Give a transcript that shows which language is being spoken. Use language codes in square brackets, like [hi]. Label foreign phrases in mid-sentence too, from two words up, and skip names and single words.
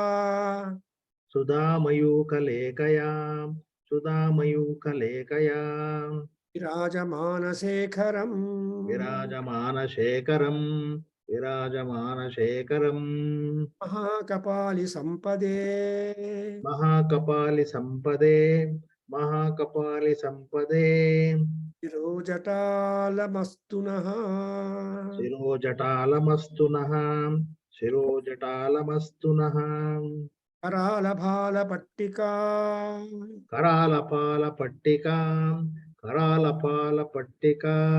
[sa] सुधामयूखलेखया. सुधामयूखलेखया. विराजमानशेखरम्. विराजमानशेखरम्. विराजमानशेखरम्. महाकपालि सम्पदे. महाकपालि सम्पदे. महाकपालि सम्पदे शिरोजटालमस्तु नः शिरोजटालमस्तु नः शिरोजटालमस्तु नः करालभालपट्टिका करालपालपट्टिका करालपालपट्टिका